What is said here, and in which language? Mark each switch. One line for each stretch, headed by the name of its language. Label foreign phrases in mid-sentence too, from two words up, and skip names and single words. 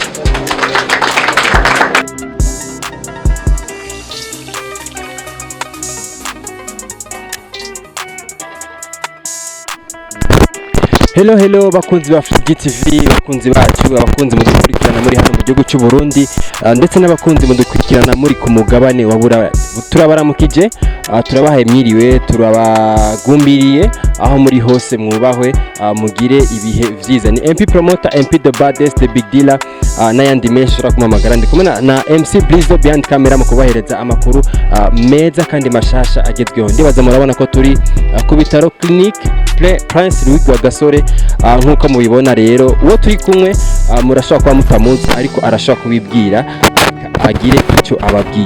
Rundi: Hello bakunzi ba Free TV, bakunzi bacu, abakunzi mudukurikirana muri hano mu gihugu cy'u Burundi, ndetse n'abakunzi mudukurikirana muri ku mugabane wa Burayi. Turabaramukije, turabahaye mwiriwe, turabagumbiriye aho muri hose mwubahwe, mugire ibihe vyiza. Ni MP Promoter, MP
English: the baddest, the big dealer,
Rundi: n'ayandi menshi urakumamagara. Ndi kumwe na MC Blizo
English: behind camera
Rundi: mu kubahereza amakuru meza kandi mashasha agezweho. Ndibaza murabona ko turi ku bitaro Clinic Prince Louis wa Gasore. Nkuko mubibona rero uwo turi kumwe murashobora kuba mutamuzi, ariko arashobora kubibwira agire icyo ababwiye.